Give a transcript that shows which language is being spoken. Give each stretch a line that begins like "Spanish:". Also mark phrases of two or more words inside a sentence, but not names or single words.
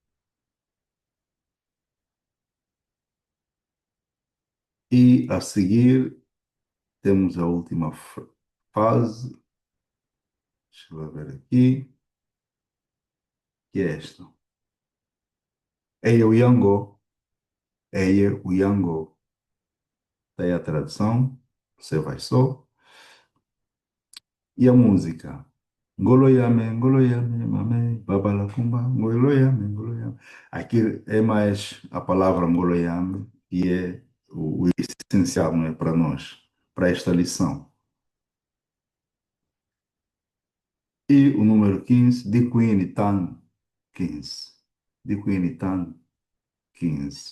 Portuguese: E a seguir temos a última fase, deixa eu ver aqui, que é esta.
Kimbundu: Eia o Yango, Eia o Yango.
Portuguese: Tem a tradução, você vai só. E a música?
Kimbundu: Ngoloyame, mame, babalacumba, ngoloyame.
Portuguese: Aqui é mais a palavra ngoloyame, que é o essencial, não é, para nós, para esta lição. E o número 15, de Queen Tan 15. De Queen Tan 15.